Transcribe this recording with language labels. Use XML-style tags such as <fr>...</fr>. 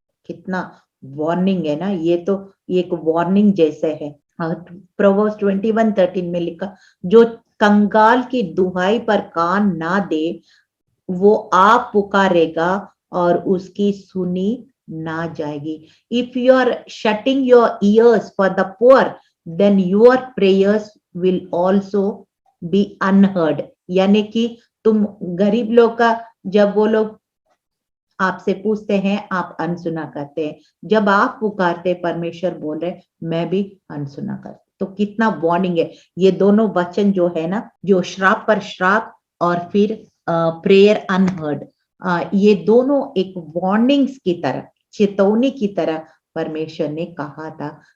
<hi>कितना वार्निंग है ना, ये तो एक वार्निंग जैसे है। प्रोवर्ब्स 21:13 में लिखा, जो कंगाल की दुहाई पर कान ना दे वो आप पुकारेगा और उसकी सुनी ना जाएगी।</hi> <en>If you are shutting your ears for the poor, then your prayers will also be unheard.</en> <hi>यानी कि तुम गरीब लोग का, जब वो लोग आपसे पूछते हैं आप अनसुना करते हैं, जब आप पुकारते परमेश्वर बोल रहे मैं भी अनसुना करता। तो कितना वार्निंग है ये दोनों वचन जो है ना, जो श्राप पर श्राप और फिर</hi> <en>prayer unheard,</en> <hi>ये दोनों एक वार्निंग्स की तरह, चेतावनी की तरह परमेश्वर ने कहा था।</hi>